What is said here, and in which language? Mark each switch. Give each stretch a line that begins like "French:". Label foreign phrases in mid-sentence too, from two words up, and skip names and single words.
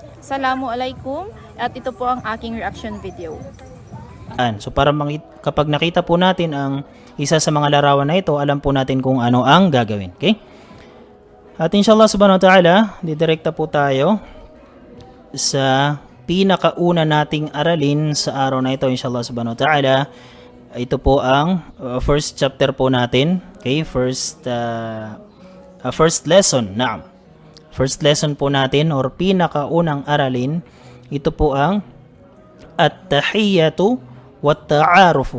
Filipino: Assalamualaikum at ito po ang aking reaction video. So para kapag nakita po natin ang isa sa mga larawan na ito, alam po natin kung ano ang gagawin. Okay? At
Arabic: إن شاء الله سبحانه وتعالى,
Filipino: didirekta po tayo sa pinakauna nating aralin sa araw na ito,
Arabic: إن شاء الله سبحانه وتعالى.
Filipino: Ito po ang
English: first chapter
Filipino: po natin.
English: Okay? First lesson. Naam. First lesson
Filipino: po natin or pinakaunang aralin, ito po ang
Arabic: التحية والتعارف.